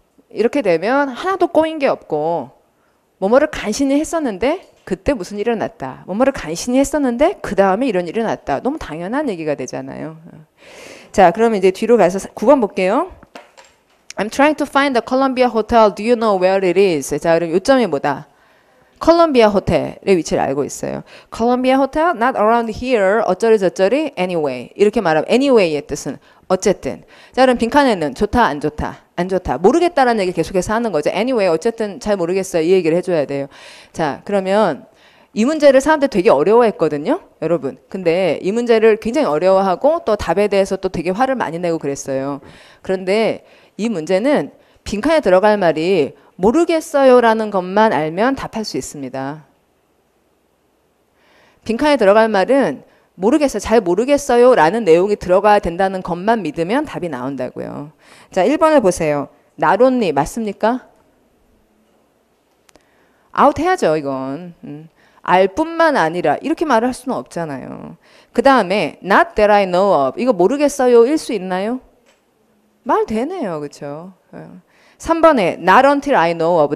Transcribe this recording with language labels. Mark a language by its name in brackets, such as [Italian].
[Korean] 이렇게 되면 하나도 꼬인 게 없고 뭐뭐를 간신히 했었는데 그때 무슨 일이 일어났다. 뭐뭐를 간신히 했었는데 그 다음에 이런 일이 일어났다. 너무 당연한 얘기가 되잖아요. 자, 그러면 이제 뒤로 가서 9번 볼게요. [English] I'm trying to find the Columbia Hotel. Do you know where it is? [Korean] 자, 그럼 요점이 뭐다? 콜롬비아 호텔의 위치를 알고 있어요. [English] Columbia Hotel, not around here. [Korean] 어쩌리 저쩌리, anyway. 이렇게 말하면 anyway의 뜻은 어쨌든. 자, 그럼 빈칸에는 좋다, 안 좋다? 안 좋다. 모르겠다라는 얘기 계속해서 하는 거죠. anyway, 어쨌든 잘 모르겠어요. 이 얘기를 해줘야 돼요. 자, 그러면 이 문제를 사람들이 되게 어려워했거든요. 여러분. 근데 이 문제를 굉장히 어려워하고 또 답에 대해서 또 되게 화를 많이 내고 그랬어요. 그런데 이 문제는 빈칸에 들어갈 말이 모르겠어요라는 것만 알면 답할 수 있습니다. 빈칸에 들어갈 말은 모르겠어요. 잘 모르겠어요라는 내용이 들어가야 된다는 것만 믿으면 답이 나온다고요. 자, 1번을 보세요. [English] Not only [Korean] 맞습니까? 아웃 해야죠, 이건. 알 뿐만 아니라 이렇게 말을 할 수는 없잖아요. 그 다음에 [English] not that I know of. [Korean] 이거 모르겠어요 일 수 있나요? 말 되네요. 그렇죠? 3번에 [English] not until I know of.